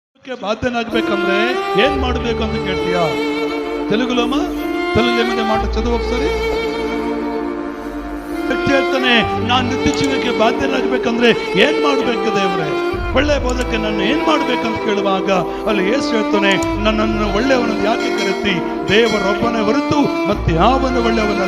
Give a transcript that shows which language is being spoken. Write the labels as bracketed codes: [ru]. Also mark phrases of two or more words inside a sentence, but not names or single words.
[kn] ಜೀವಕ್ಕೆ ಬಾಧ್ಯನಾಗಬೇಕಂದ್ರೆ ಏನ್ ಮಾಡಬೇಕು ಅಂತ ಕೇಳ್ತೀಯಾ? [te] తెలుగులోమా తెలుగులో మీద మాట చదువు ఒకసారి. [kn] ವ್ಯಕ್ತಿ ಹೇಳ್ತಾನೆ, ನಾನು ನಿತ್ಯ ಜೀವಕ್ಕೆ ಬಾಧ್ಯನಾಗಬೇಕಂದ್ರೆ ಏನ್ ಮಾಡ್ಬೇಕು ದೇವ್ರೆ? ಒಳ್ಳೆ ಬೋಧಕ್ಕೆ ನಾನು ಏನ್ ಮಾಡ್ಬೇಕಂತ ಕೇಳುವಾಗ ಅಲ್ಲಿ ಯೇಸು ಹೇಳ್ತಾನೆ, ನನ್ನನ್ನು ಒಳ್ಳೆಯವನನ್ನು ಯಾಕೆ ಕರೆತಿ? ದೇವರೊಬ್ಬನೇ ಹೊರತು ಮತ್ತೆ ಯಾವನು ಒಳ್ಳೆಯವನಲ್ಲ.